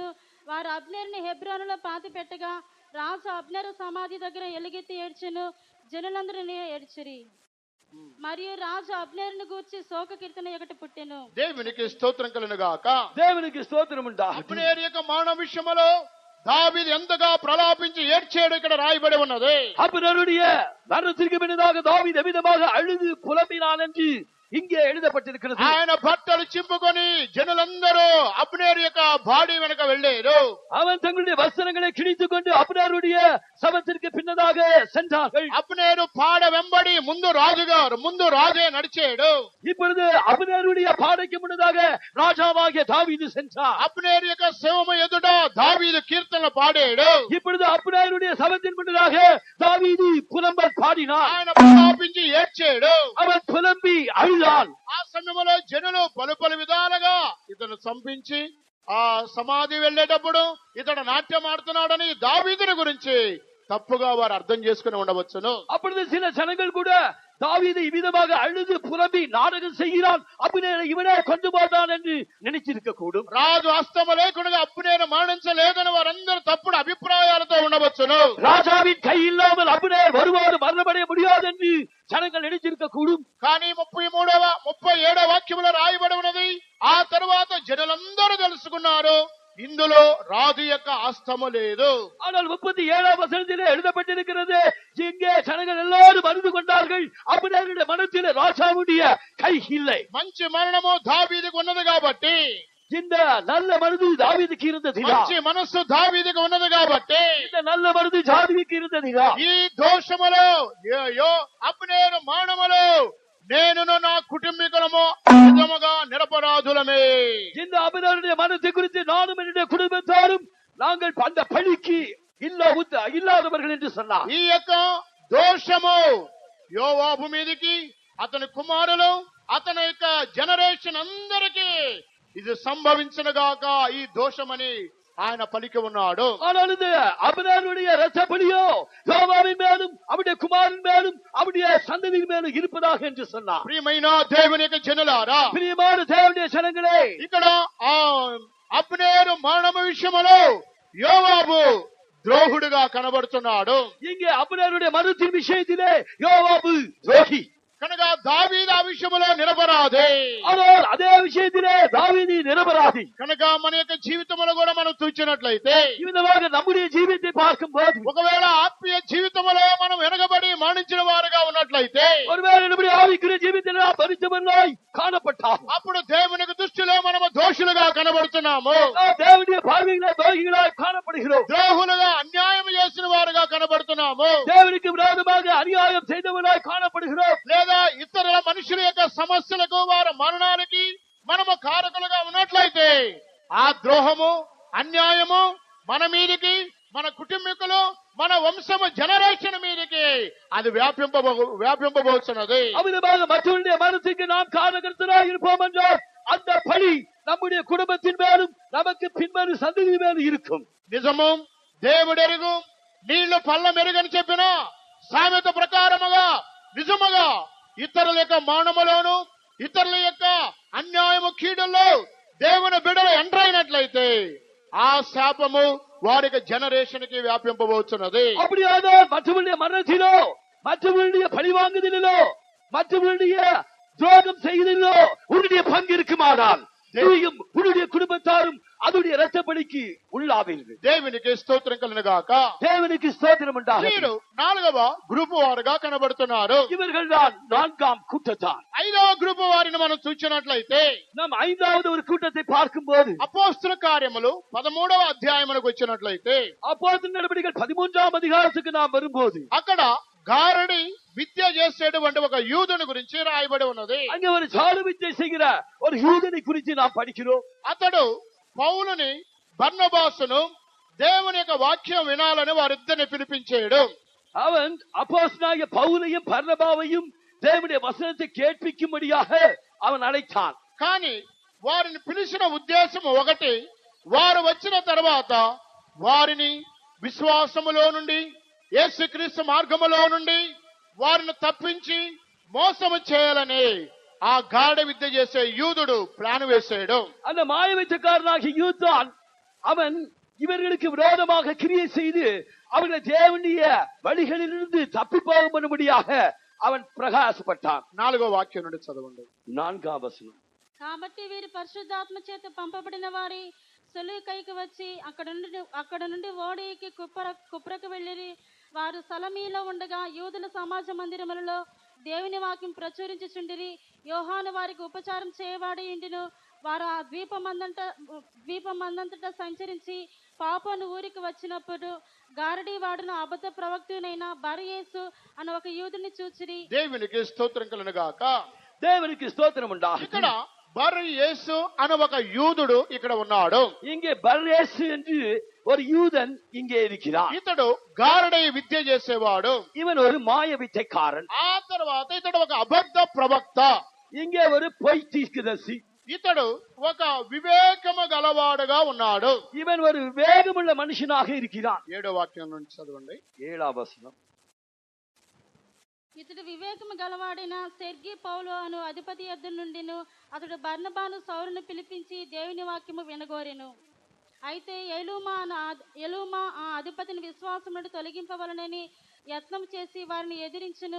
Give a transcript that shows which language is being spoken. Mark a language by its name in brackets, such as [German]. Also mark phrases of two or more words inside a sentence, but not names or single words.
[Telugu] వారు అబ్నేరుని హెబ్రోనులో పాతి పెట్టగా రాజు అబ్నేరు సమాధి దగ్గర ఎలుగెత్తి ఏడ్చెను. జనులందరూ ఏడ్చిరి. మరియు రాజు అబ్నేరుని గూర్చి శోక కీర్తన ఒకటి పుట్టెను. దేవునికి స్తోత్రం కలుగునుగాక. [Tamil] தேவனுக்கு ஸ்தோத்திரம் உண்டாகட்டும். [Telugu] అబ్నేరు యొక్క మరణ విషయములో దావీదు ఎంతగా ప్రలాపించి ఏడ్చాడు ఇక్కడ రాయబడి ఉన్నది. [Tamil] அப்னேருடைய மரணத்திற்கு பின்னதாக தாவீது எவ்விதமாக அழுது புலம்பினான் என்று இங்கே எழுதப்பட்டிருக்கிறது. [Telugu] ఆయన బట్టలు చింపుకొని జనులందరూ అబ్నేరు యొక్క బాడీ వెనక వెళ్ళారు. [Tamil] அவன் தங்களுடைய வஸ்திரங்களை கிழித்துக் கொண்டு அப்னேருடைய சவத்திற்கு பின்னதாக சென்றார்கள். [Telugu] అబ్నేరు పాడ వెంబడి ముందు రాజే నడిచాడు. [Tamil] இப்பொழுது அப்னேருடைய பாடைக்கு முன்னதாக ராஜாவாகிய தாவீது சென்றார். [Telugu] అబ్నేరు యొక్క శవము ఎదుట దావీదు కీర్తనలు పాడాడు. [Tamil] இப்பொழுது அப்னேருடைய சவத்தின் முன்னதாக தாவீது புலம்பல் பாடினார். [Telugu] ఆయన ప్రలాపించి ఏడ్చాడు. [Tamil] அவன் புலம்பி அழுதான். [Telugu] ఆ సమయంలో జనులు పలు విధాలుగా ఇతను చంపించి ఆ సమాధి వెళ్ళేటప్పుడు ఇతడు నాట్యం ఆడుతున్నాడని దావీదుని గురించి తప్పుగా వారు అర్థం చేసుకుని ఉండవచ్చును. [Tamil] அப்பொழுது சில ஜனங்கள் கூட தாவீது இவ்விதமாக அழுது புலம்பி நாடகம் செய்கிறான், அப்னேரை இவனே கொண்டு போட்டான் என்று நினைச்சிருக்க கூடும். [Telugu] రాజు హస్తము లేకుండా అబ్నేరు మరణించలేదని వారందరూ తప్పుడు అభిప్రాయాలతో ఉండవచ్చును. [Tamil] ராஜாவின் கை இல்லாமல் அப்னேர் வருவாறு மரணமடைய முடியாது என்று ஜனங்கள் நினைச்சிருக்க கூடும். [Telugu] కానీ 37వ వాక్యములో రాయబడి ఉన్నది, ఆ తరువాత జనులందరూ తెలుసుకున్నారు ఇందులో రాజు యొక్క హస్తము లేదు. [Tamil] ஆனால் 37ஆம் வசனத்திலே எழுதப்பட்டிருக்கிறது, இங்கே ஜனங்கள் எல்லாரும் அறிந்து கொண்டார்கள் அப்னேருடைய மனத்திலே ராஜாவுடைய கை இல்லை. [Telugu] మంచి మరణము దావీదుకు ఉన్నది కాబట్టి, [Tamil] இந்த நல்ல மனது தாவீதுக்கு இருந்தது. [Telugu] మంచి మనస్సు దావీదుకు ఉన్నది కాబట్టి [Tamil] இந்த நல்ல மனது தாவீதுக்கு இருந்தது. [Telugu] ఈ దోషములో అబ్నేరు మరణములో నేనును నా కుటుంబీకులము నిజముగా నిరపరాధులమే. [Tamil] இந்த அப்னேருடைய மனத்தை குறித்து நானும் என்னுடைய குடும்பத்தாரும் நாங்கள் அந்த பழிக்கு இல்லாதவர்கள் என்று சொன்னார். [Telugu] ఈ యొక్క దోషము యోవాబు మీదికి, అతని కుమారులు, అతని యొక్క జనరేషన్ అందరికీ ఇది సంభవించనుగాక ఈ దోషమని ఆయన పలికి ఉన్నాడు. [Tamil] ஆனால் இந்த அப்னேருடைய இரத்த பலியோ யோவாபின் மேலும் அவருடைய குமாரன் மேலும் அவருடைய சந்ததியின் மேலும் இருப்பதாக என்று சொன்னார். [Telugu] ప్రియమైన దేవుని యొక్క జనులారా, [Tamil] பிரியமான தேவனுடைய ஜனங்களே, [Telugu] ఇక్కడ ఆ అబ్నేరు మరణము విషయములో యోవాబు ద్రోహుడుగా కనబడుతున్నాడు. [Tamil] இங்கே அப்னேருடைய மரணத்தின் விஷயத்திலே யோவாபு துரோகி. [Telugu] కనుక దావీదు ఆ విషయంలో నిరపరాధి. [Tamil] ஆனால் அதே விஷயத்திலே தாவீது நிரபராதி. [Telugu] కనుక మన యొక్క జీవితంలో కూడా మనం చూచినట్లయితే, [Tamil] இவ்விதமாக நம்முடைய ஜீவித்தை பார்க்கும் போது, [Telugu] ఒకవేళ ఆత్మీయ జీవితంలో మనం వెనకబడి మరణించిన వారుగా ఉన్నట్లయితే, [Tamil] ஒருவேளை நம்முடைய ஆவிக்குரிய ஜீவித்தில் நாம் பரிசுத்தமாய் காணப்பட்டால், [Telugu] అప్పుడు దేవునికి దృష్టిలో మనము దోషులుగా కనబడుతున్నాము. [Tamil] நாம் தேவனுடைய பார்வையிலே துரோகிகளாய் காணப்படுகிறோம். [Telugu] ద్రోహులుగా అన్యాయం చేసిన వారుగా కనబడుతున్నాము. [Tamil] தேவனுக்கு விரோதமாக அநியாயம் செய்தவர்களாய் காணப்படுகிறோம். [Telugu] లేదా ఇతరుల మనుషుల యొక్క సమస్యలకు, వారి మరణానికి మనము కారకులుగా ఉన్నట్లయితే, ఆ ద్రోహము, అన్యాయము మన మీదికి, మన కుటుంబీకులు, మన వంశము, జనరేషన్ మీదికి అది వ్యాపింపబోతున్నది. [Tamil] அவ்விதமாக மற்றவருடைய மனசுக்கு நாம் காரணகர்த்தராய் இருப்போம் என்றால் அந்த பழி நம்முடைய குடும்பத்தின் மேலும் நமக்கு பின்வரும் சந்ததி மேலும் இருக்கும். [Telugu] నిజము దేవుడెరుగు నీళ్లు పళ్ళ మెరుగని చెప్పిన సామెత ప్రకారముగా నిజముగా ఇతరుల యొక్క మరణములోను, ఇతరుల యొక్క అన్యాయము, కీడుల్లో దేవుని బిడ్డలు ఎంటర్ అయినట్లయితే ఆ శాపము వారికి జనరేషన్ కి వ్యాపింపబోతున్నది. [Tamil] அப்படியானால் மற்றவருடைய மரணத்திலோ, மற்றவருடைய பழிவாங்குதலிலோ, மற்றவருடைய துரோகம் செய்வதிலோ உன்னுடைய பங்கு இருக்குமானால் நீயும் உன்னுடைய குடும்பத்தாரும் அதனுடைய இரத்தப்படிக்கு உள்ளாவீர்கள். [Telugu] దేవునికి స్తోత్రం కలుగుగాక. [Tamil] தேவனுக்கு ஸ்தோத்திரம் உண்டாக. [Telugu] వీరు 4వ గ్రూపు వారుగా కనబడుతున్నారు. [Tamil] இவர்கள் தான் 4ஆம் கூட்டத்தார். [Telugu] 5వ గ్రూపు వారిని మనం చూసినట్లయితే, [Tamil] நாம் 5வது ஒரு கூட்டத்தை பார்க்கும் போது [Telugu] అపోస్తల కార్యములు 13వ అధ్యాయమునకు వచ్చినట్లయితే, [Tamil] அப்போஸ்தலர் நடபடிகள் 13ஆம் அதிகாரத்துக்கு நாம் வரும்போது [Telugu] అక్కడ గారడి విద్య చేసేటువంటి ఒక యూదుని గురించి రాయబడి ఉన్నది. [Tamil] அங்கே ஒரு ஜாடு வித்தை செய்கிற ஒரு யூதனை குறித்து நாம் படிக்கிறோம். [Telugu] అతడు పౌలుని, బర్నబాసును దేవుని యొక్క వాక్యం వినాలని వారిద్దరిని పిలిపించాడు. [Tamil] அவன் அப்போஸ்தலனாகிய பவுலையும் பர்னபாவையும் தேவனுடைய வசனத்தை கேட்பிக்கும்படியாக அவன் அழைத்தான். [Telugu] కానీ వారిని పిలిచిన ఉద్దేశం ఒకటి, వారు వచ్చిన తర్వాత వారిని విశ్వాసములో నుండి, యేసుక్రీస్తు మార్గములో నుండి వారిని తప్పించి మోసము చేయాలని ఆ గాఢ విద్య చేసే యూదుడు ప్లాన్ వేసాడు. [Tamil] அந்த மாயவித்தக்காரனாகிய யூதான் அவன் இவர்களுக்கு விரோதமாக கிரியை செய்து அவர்களை தேவனுடைய வழிகளிலிருந்து தப்பி போக பண்ணும்படியாக அவன் பிரகாசப்பட்டான். [Telugu] 4వ వాక్యం నుండి చదవండి. [Tamil] 4ஆம் வசனம். [Telugu] కాబట్టి వీరు పరిశుద్ధాత్మ చేత పంపబడిన వారి సులువు కైకి వచ్చి అక్కడ నుండి ఓడికి కుప్రకు వెళ్ళిరి. వారు సలమీలో ఉండగా యూదుల సమాజ మందిరములలో దేవుని వాక్యం ప్రచురించుచుండిరి. యోహాను వారికి ఉపచారం చేయవాడి ఇండును. వారు ఆ ద్వీపమందంతటా సంచరించి పాపను ఊరికి వచ్చినప్పుడు గారడీ వాడును అబద్ధ ప్రవక్తునైన బరయేసు అని ఒక యూదుని చూచిరి. దేవునికి స్తోత్రం కలుగును గాక. [Tamil] தேவனுக்கு ஸ்தோத்திரம் உண்டாகட்டும். [Telugu] ఇక్కడ బర్ యేసు అనే ఒక యూదుడు ఇక్కడ ఉన్నాడు. [Tamil] இங்கே பர்யேசு என்று ஒரு யூதன் இங்கே இருக்கிறார். [Telugu] ఇతడు గారడీ విద్య చేసేవాడు. [Tamil] இவன் ஒரு மாய வித்தைக்காரன். [Telugu] ఆ తర్వాత ఇతడు ఒక అబద్ధ ప్రవక్త. [Tamil] இங்கே ஒரு பொய் தீர்க்கதரிசி. [Telugu] ఇతడు ఒక వివేకము గలవాడుగా ఉన్నాడు. [Tamil] இவன் ஒரு வேகமுள்ள மனுஷனாக இருக்கிறான். [Telugu] 7వ వాక్యం నుంచి చదవండి. 7వ వచనం. ఇతడు వివేకము గలవాడైన సెర్గి పౌలు అను అధిపతి యొద్ద నుండిను అతడు బర్నబాను సౌలును పిలిపించి దేవుని వాక్యము వినగోరెను. అయితే ఎలూమా ఆ అధిపతిని విశ్వాసం నుండి తొలగింపవలనని యత్నం చేసి వారిని ఎదిరించును.